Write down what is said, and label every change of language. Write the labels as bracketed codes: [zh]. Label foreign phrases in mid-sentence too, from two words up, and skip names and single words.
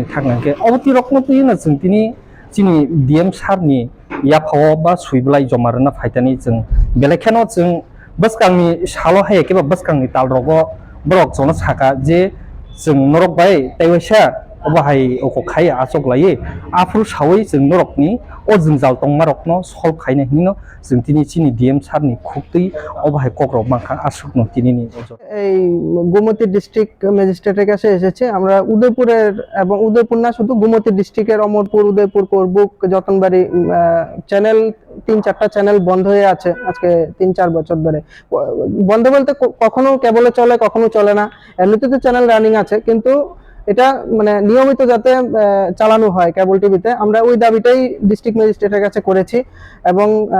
[trp] thangnangke obti rok no tini jeng tini chini DM sar ni yaphawo ba suiblai jomarna phaitani jeng belai kheno jeng bwskangni salo haye keba bwskangni tal rogo borok jono saka je jeng norok bai taiwaisa obahai oko khai achok lai afru sawi jeng norokni o jingjal tongma rokno solve khaina hino jeng tini chini DM sar ni khukti obahai kokrok mangkha asuk no tini ni [bn] এই গোমতী [en] district magistrate's [bn] কাছে এসেছে আমরা উদয়পুরের এবং উদয়পুর না শুধু গোমতী ডিস্ট্রিক্টের অমরপুর উদয়পুর করবুক যতনবাড়ি চ্যানেল 3-4টা চ্যানেল বন্ধ হয়ে আছে আজকে 3-4 বছর ধরে বন্ধ বলতে কখনো কেবলে চলে কখনো চলে না এমনিতে তো [en] channel running [bn] আছে কিন্তু এটা মানে নিয়মিত যাতে চালানো হয় কেবল টিভিতে আমরা ওই দাবিটাই [en] district magistrate's [bn] কাছে করেছি এবং